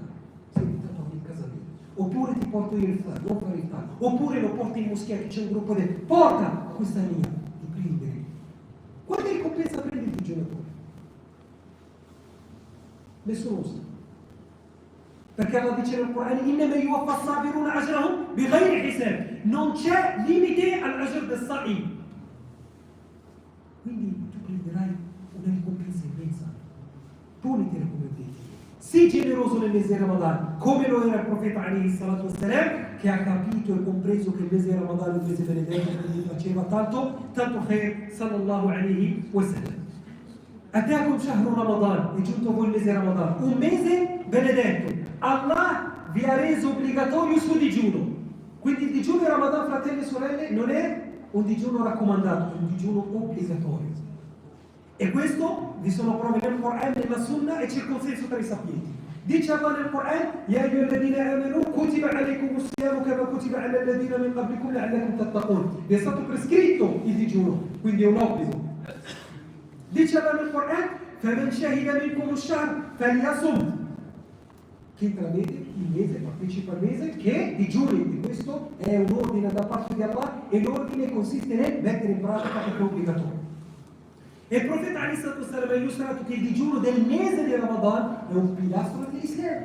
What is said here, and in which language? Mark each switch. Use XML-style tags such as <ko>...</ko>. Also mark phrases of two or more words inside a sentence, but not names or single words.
<it>Sei invitato a casa mia. Oppure ti porto io l'iftar, non fare l'iftar. Oppure lo porti in moschea che c'è un gruppo del porta questa linea di prendere. Quante ricompensa prende il digiunatore? Nessuno sa. Perché Allah dice nel Corano</it> <ar>إنما يوفى الصابرون أجرهم بغير حساب.</ar> <it>Non c'è limite all'ajr del sa'i. Quindi tu prenderai una ricompensa immensa. Ponitela come obiettivo. Sii generoso nel mese di Ramadan, come lo era il profeta</it> <ar>عليه الصلاة والسلام,</ar> <it>che ha capito e compreso che il mese di Ramadan è un mese benedetto, quindi faceva tanto khair,</it> <ar>صلى الله عليه وسلم. أتاكم شهر رمضان,</ar> <it>è giunto voi il mese di Ramadan, un mese benedetto. Allah vi ha reso obbligatorio il suo digiuno. Quindi il digiuno di Ramadan, fratelli e sorelle, non è un digiuno raccomandato, è un digiuno obbligatorio. E questo vi sono prove nel Corano, nella Sunna, e c'è il consenso tra i sapienti. Dice Allah nel Corano:</it> <ar>يا أيها الذين آمنوا كتب عليكم الصيام كما كتب على الذين من قبلكم لعلكم تتقون.</ar> <it>Vi è stato prescritto il digiuno, quindi è un obbligo. Dice Allah nel Corano:</it> <ar>فمن شهد منكم الشهر فليصم.</ar> <it>Chi intravede il mese, partecipa al mese, che digiuni. E questo è un ordine da parte di Allah, e l'ordine consiste nel mettere in pratica perché è obbligatorio. E il profeta ha illustrato che il digiuno del mese di Ramadan è un pilastro dell'Islam.</it>